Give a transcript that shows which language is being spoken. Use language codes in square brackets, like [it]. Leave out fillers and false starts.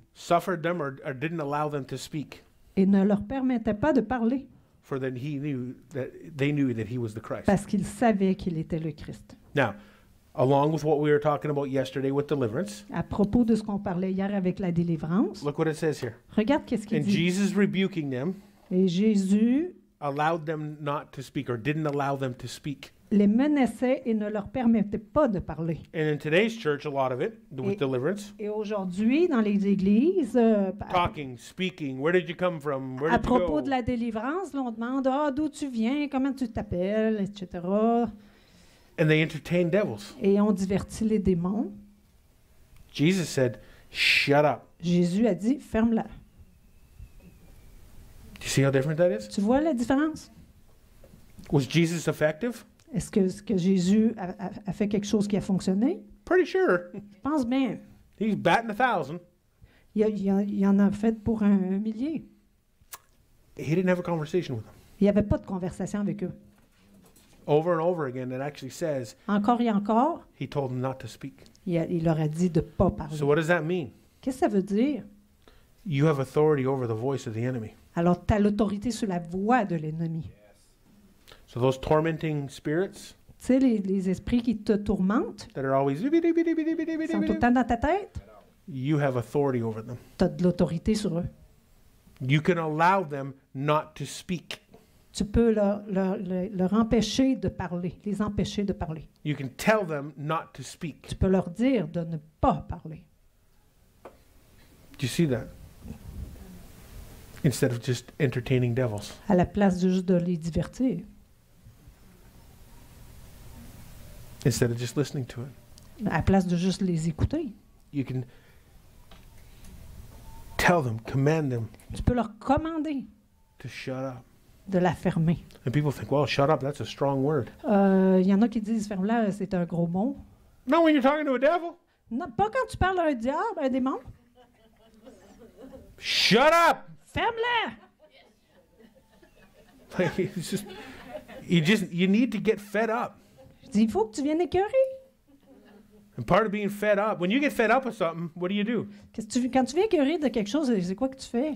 [en] suffered them or didn't allow them to speak, [fr] et ne leur permettait pas de parler, [en] for then they knew that he was the Christ. [fr] parce qu'ils savaient qu'il était le Christ. [en] Now, along with what we were talking about yesterday with deliverance, [fr] À propos de ce qu'on parlait hier avec la délivrance, [en] look what it says here. [fr] regarde qu'est-ce qu'il [en] And [fr] dit. [en] Jesus rebuking them [fr] Et Jésus [en] allowed them not to speak or didn't allow them to speak. [fr] les menaçait et ne leur permettait pas de parler. [en] And in today's church, a lot of it, with [fr] Et- [en] deliverance, [fr] Et aujourd'hui, dans les églises, [en] talking, speaking, where did you come from? Where [fr] à [en] did you [fr] propos [en] go? [fr] de la délivrance, là, on demande d'où tu viens, comment tu t'appelles, etc. [en] And they entertain devils. [fr] Et on divertit les démons. [en] Jesus said, shut up. [fr] Jésus a dit, ferme-la. [en] Do you see how different that is? [fr] Tu vois la différence? [en] Was Jesus effective? [fr] Est-ce que Jésus a fait quelque chose qui a fonctionné? [en] Pretty sure. [fr] Je pense bien. [en] He's batting 1,000. [fr] Il en a fait pour un millier. [en] He didn't have a conversation with them. [fr] Il n'y avait pas de conversation avec eux. [en] Over and over again, it actually says [fr] Encore et encore, [en] he told them not to speak. [fr] il leur a dit de ne pas parler. [en] So what does that mean? [fr] Qu'est-ce que ça veut dire? [en] You have authority over the voice of the enemy. [fr] Alors, tu as l'autorité sur la voix de l'ennemi. [en] So those tormenting spirits [fr] Tu sais, les esprits qui te tourmentent, [en] that are always [fr] qui sont tout le temps dans ta tête, [en] you have authority over them. [fr] tu as de l'autorité sur eux. [en] You can allow them not to speak. [fr] Tu peux leur empêcher de parler, les empêcher de parler. [en] You can tell them not to speak. [fr] Tu peux leur dire de ne pas parler. [en] Do you see that? Instead of just entertaining devils. [fr] À la place de juste de les divertir. [en] Instead of just listening to it. [fr] À la place de juste les écouter. [en] You can tell them, command them [fr] Tu peux leur commander [en] to shut up. [fr] de la fermer. [en] And people think, well, shut up, that's a strong word. [fr] Il y en a qui disent ferme-la, c'est un gros mot. [en] No, when you're talking to a devil. [fr] Non, pas quand tu parles à un diable, à un démon. [en] Shut up! [fr] Ferme-la! [en] Like, it's you need to get fed up. [fr] Je dis, il faut que tu viennes écœurer. [en] And part of being fed up, when you get fed up with something, what do? [fr] Quand tu viens écœurer de quelque chose, c'est quoi que tu fais?